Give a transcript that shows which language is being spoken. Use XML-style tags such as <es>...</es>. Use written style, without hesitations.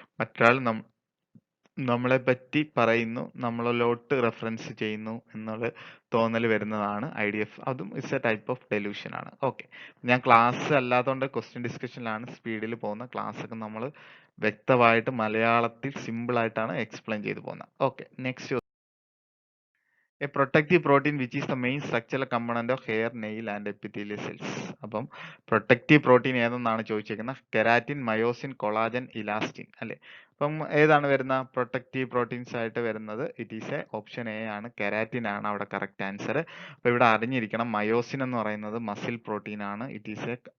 <ml>മറ്റൊരാൾ നമ്മളെ പറ്റി പറയുന്നു, നമ്മളിലോട്ട് റെഫറൻസ് ചെയ്യുന്നു എന്നുള്ള തോന്നൽ വരുന്നതാണ് IDF. അതും</ml> <en>it's a type of delusion</en> <ml>ആണ്. ഓക്കെ, ഞാൻ ക്ലാസ് അല്ലാത്തതുകൊണ്ട് ക്വസ്റ്റ്യൻ ഡിസ്കഷനിലാണ് സ്പീഡിൽ പോകുന്ന. ക്ലാസ് ഒക്കെ നമ്മൾ വ്യക്തമായിട്ട് മലയാളത്തിൽ സിമ്പിൾ ആയിട്ടാണ് എക്സ്പ്ലെയിൻ ചെയ്തു പോകുന്നത്. Okay, next.</ml> <en>A protective protein which is the main structural component of hair, nail and epithelial cells.</en> <ml>അപ്പം protective protein ഏതെന്നാണ് ചോദിച്ചേക്കുന്നത്? Keratin, myosin, collagen, elastin അല്ലെ? അപ്പം ഏതാണ് വരുന്ന പ്രൊട്ടക്റ്റീവ് പ്രോട്ടീൻസ് ആയിട്ട് വരുന്നത്?</ml> <en>it is a option A</en> <ml>ആണ്, കെരാറ്റിൻ ആണ് അവിടെ കറക്റ്റ് ആൻസർ. അപ്പൊ ഇവിടെ അറിഞ്ഞിരിക്കണം, മയോസിൻ എന്ന് പറയുന്നത് മസിൽ പ്രോട്ടീൻ ആണ്. It is A</ml>